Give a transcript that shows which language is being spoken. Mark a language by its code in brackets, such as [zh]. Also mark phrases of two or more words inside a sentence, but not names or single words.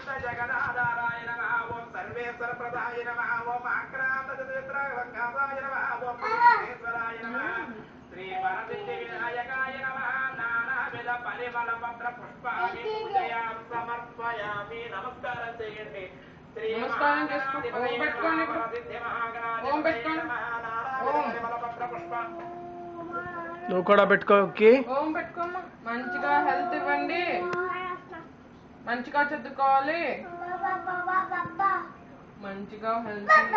[sa] जगदाधाराय नमः ओम सर्वेश्वरप्रदाय नमः ओम आक्रान्तचतुर्विग्रहङ्गासाय नमः ओम विघ्नेश्वराय नमः श्री वरसिद्धिविनायकाय नमः नानाविध परिमलपत्रपुष्पाणि पूजयां समर्पयामि [te] नमस्कारं చేయండి శ్రీ నమస్కారం చేసుకోండి ఓం పెట్టుకోండి ఓం పెట్టుకోండి నువ్వు కూడా పెట్టుకోకి ఓం పెట్టుకోమ్మా మంచిగా హెల్త్ ఇవ్వండి మంచిగా చదువుకోవాలి మంచిగా హెల్త్